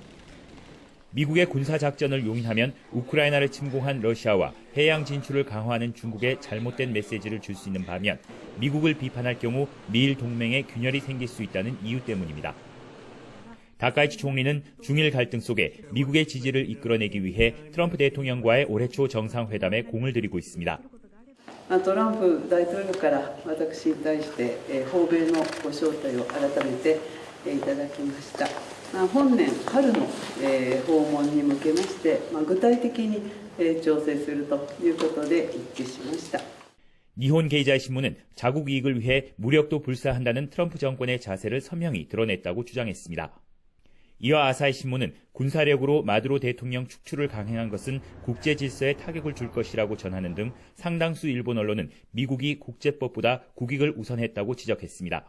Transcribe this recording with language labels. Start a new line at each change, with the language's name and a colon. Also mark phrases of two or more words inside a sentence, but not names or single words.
Korean: 미국의 군사작전을 용인하면 우크라이나를 침공한 러시아와 해양 진출을 강화하는 중국에 잘못된 메시지를 줄 수 있는 반면 미국을 비판할 경우 미일 동맹에 균열이 생길 수 있다는 이유 때문입니다. 다카이치 총리는 중일 갈등 속에 미국의 지지를 이끌어내기 위해 트럼프 대통령과의 올해 초 정상회담에 공을 들이고 있습니다.
Japanese: トランプ大統領から私に対して訪米のご招待を改めていただきました。本年春の訪問に向けまして具体的に調整するということで一致しました。
Korean: 니혼 게이자이 신문은 자국 이익을 위해 무력도 불사한다는 트럼프 정권의 자세를 선명히 드러냈다고 주장했습니다. 이어 아사히 신문은 군사력으로 마두로 대통령 축출을 강행한 것은 국제 질서에 타격을 줄 것이라고 전하는 등 상당수 일본 언론은 미국이 국제법보다 국익을 우선했다고 지적했습니다.